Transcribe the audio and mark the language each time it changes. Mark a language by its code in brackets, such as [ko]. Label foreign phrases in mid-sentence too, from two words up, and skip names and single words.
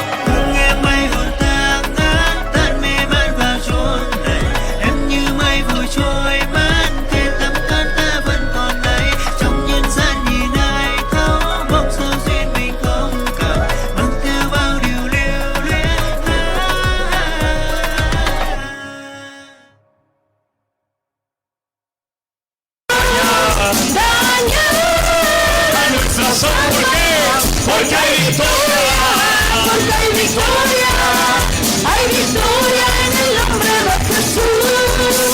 [vi] Đừng nghe mây hồn tang ngát, tan mê man vào chốn này, em như mây vội trôi mất, kề tắm cát ta vẫn còn đây. Trong nhân gian nhìn ai thấu, mong sao duyên mình không cạn, mang theo bao điều lưu luyến. [es] Porque hay victoria, porque hay victoria, hay victoria en el nombre de Jesús.